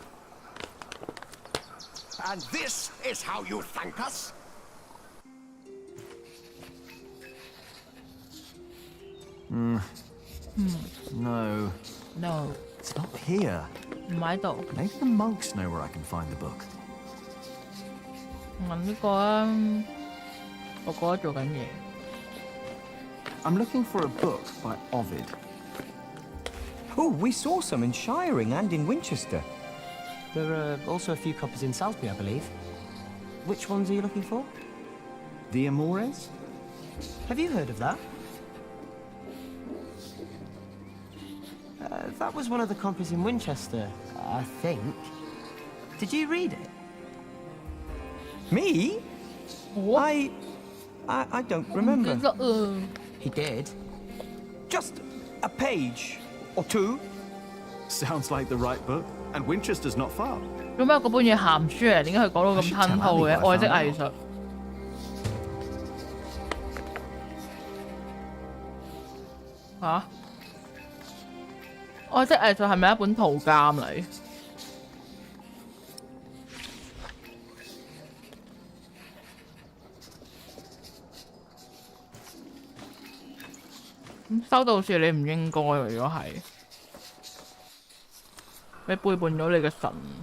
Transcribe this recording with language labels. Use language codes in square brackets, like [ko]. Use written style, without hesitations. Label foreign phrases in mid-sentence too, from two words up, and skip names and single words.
[en] And this is how you thank us? No. No. It's not here. [yue] 唔喺度。 [en] Maybe the monks know where I can find the book. [yue] 問呢個啊，我覺得做緊嘢。 [en] I'm looking for a book by Ovid. Oh, we saw some in Shiring and in Winchester. There are also a few copies in Salisbury, I believe. Which ones are you looking for? The Amores? Have you heard of that? That was one of the copies in Winchester, I think. Did you read it? Me? What? I don't remember. He did. Just a page or two. Sounds like the right book. And Winchester's not far. [yue] 做咩嗰本嘢鹹書嚟？點解佢講到咁吞吐嘅？愛的藝術。嚇？愛的藝術係咪一本圖鑑嚟？咁修道士你唔應該喎，如果係你背叛咗你嘅神。